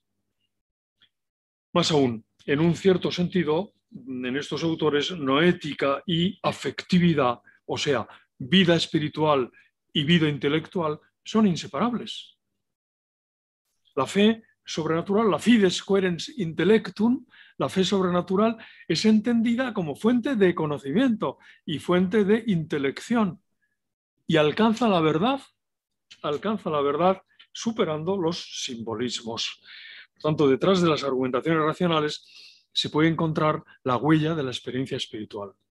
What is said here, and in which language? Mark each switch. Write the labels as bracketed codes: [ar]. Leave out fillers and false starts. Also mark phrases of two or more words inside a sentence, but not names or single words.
[es] Más aún, en un cierto sentido, en estos autores, noética y afectividad, o sea, vida espiritual y vida intelectual, son inseparables. La fe sobrenatural, la [la] fides quaerens intellectum, [es] la fe sobrenatural es entendida como fuente de conocimiento y fuente de intelección y alcanza la verdad superando los simbolismos. Por tanto, detrás de las argumentaciones racionales se puede encontrar la huella de la experiencia espiritual.